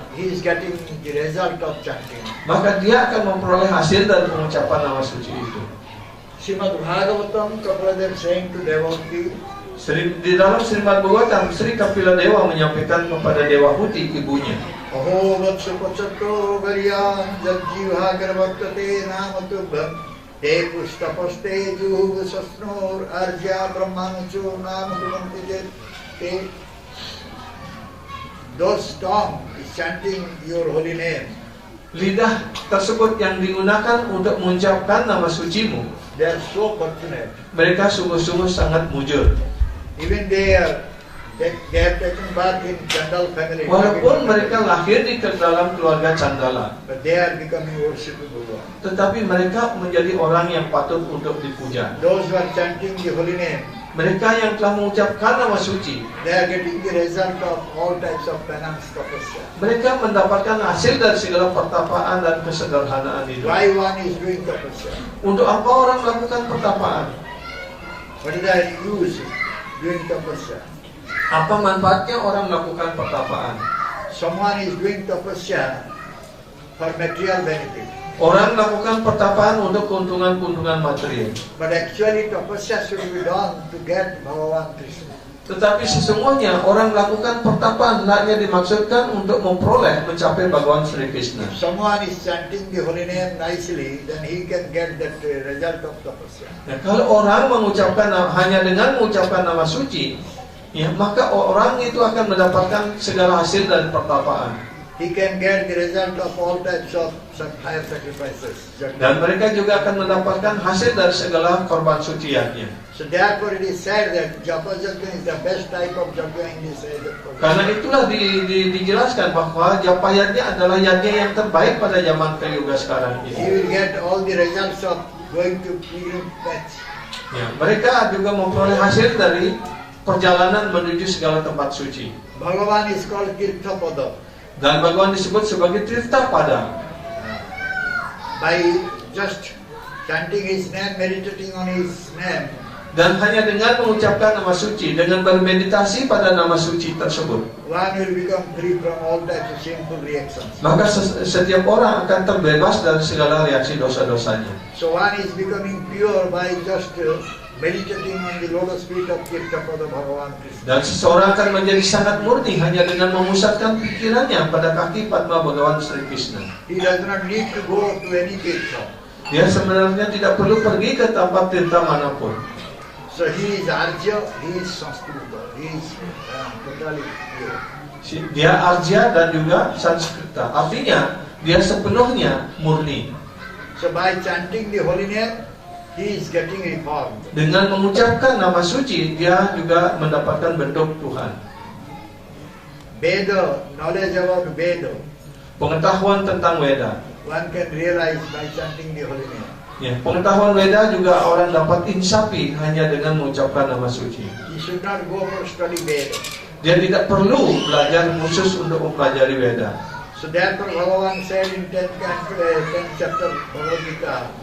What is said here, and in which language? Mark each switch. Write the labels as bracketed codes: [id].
[en] he is getting the result of chanting. [id] maka dia akan memperoleh hasil dari pengucapan nama suci itu. [en] Srimad Bhagavatam, Kapaladev saying to devotee, [id] Di dalam Srimad Bhagavatam, Sri Kapila Dewa menyampaikan kepada Dewa Huti, ibunya, [sa] Aho vatsa pachato varyam jajjiva garvattate namatubham te pushtapaste juhug sasnor arja brahmanucho namatubhamti te. [en] Those tongue is chanting your holy name. [id] lidah tersebut yang digunakan untuk mengucapkan nama sucimu, [en] They are so fortunate. [id] mereka sungguh-sungguh sangat mujur. [en] Even they have taken birth in Chandal family. [id] Walaupun mereka lahir di dalam keluarga Candala, [en] But they are becoming worshiping Bhagavan. [id] tetapi mereka menjadi orang yang patut untuk dipuja. [en] Those who are chanting the holy name, [id] Mereka yang telah mengucapkan nama suci, [en] they are getting the result of all types of penance tapasya. [id] mereka mendapatkan hasil dari segala pertapaan dan kesederhanaan hidup. [en] Why one is doing tapasya? [id] Untuk apa orang melakukan pertapaan? [en] What is the use doing tapasya? [id] Apa manfaatnya orang melakukan pertapaan? [en] Someone is doing tapasya for material benefit. [id] Orang melakukan pertapaan untuk keuntungan-keuntungan material. [en] But actually tapasya should be done to get Bhagavan Krishna. [id] Tetapi sesungguhnya orang melakukan pertapaan hanya dimaksudkan untuk mencapai Bhagawan Sri Krishna. [en] If someone is chanting the holy name nicely, then he can get that result of tapasya. [id] Nah, kalau orang hanya dengan mengucapkan nama suci, ya, maka orang itu akan mendapatkan segala hasil dari pertapaan. [en] He can get the result of all types of higher sacrifices. [id] Dan mereka juga akan mendapatkan hasil dari segala korban suciannya. [en] So therefore it is said that Japa Yajna is the best type of Yajna in this age of Kali. [id] Karena itulah dijelaskan bahwa Japa Yajna adalah yajna yang terbaik pada zaman Kali-yuga sekarang [en] He [id] ini. [en] will get all the results of going to pilgrim patch. [id] Ya, mereka juga memperoleh hasil dari perjalanan menuju segala tempat suci. [en] Bhagavan is called Kirthapada. [id] Dan Bhagawan disebut sebagai Tirthapada. [en] By just chanting his name, meditating on his name, [id] Dan hanya dengan mengucapkan nama suci, dengan bermeditasi pada nama suci tersebut, [en] one will become free from all types of sinful reactions. [id] maka setiap orang akan terbebas dari segala reaksi dosa-dosanya. [en] So one is becoming pure by just meditating on the lotus feet of Kirthapada Bhagavan Krishna. [id] Dan seseorang akan menjadi sangat murni hanya dengan memusatkan pikirannya pada kaki Padma Bhagawan Sri Krishna. [en] He does not need to go to any tirtha. [id] Dia sebenarnya tidak perlu pergi ke tempat tirta manapun. [en] So he is Arja, he is Sanskrita, he is totally pure. [id] Dia Arja dan juga Sanskrita. Artinya dia sepenuhnya murni. [en] So by chanting the holy name, he is getting reformed. [id] Dengan mengucapkan nama suci, dia juga mendapatkan bentuk Tuhan. [en] Veda, knowledge about Veda, [id] Pengetahuan tentang Weda. [en] one can realize by chanting the holy name. [id] Ya, pengetahuan Weda juga orang dapat insapi hanya dengan mengucapkan nama suci. [en] He should not go for study Veda. [id] Dia tidak perlu belajar khusus untuk mempelajari Weda. [en] So therefore Bhagavan said in 10th chapter Bhagavad Gita,